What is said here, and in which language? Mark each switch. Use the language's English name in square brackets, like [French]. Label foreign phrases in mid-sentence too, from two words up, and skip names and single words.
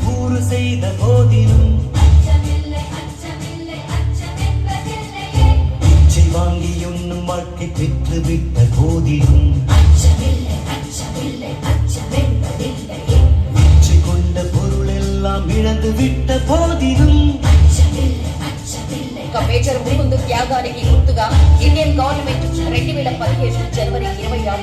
[Tamil] கூறு செய்த போதிலும் இச்சை வாங்கி உண்ணும் வாழ்க்கை பெற்று விட்ட போதிலும் இச்சை கொண்ட பொருள் எல்லாம் இழந்து விட்ட போதிலும் [Telugu] ఇక మేజర్ ముకుంద్ త్యాగానికి గుర్తుగా [English] Indian Government [Telugu] 2017 జనవరి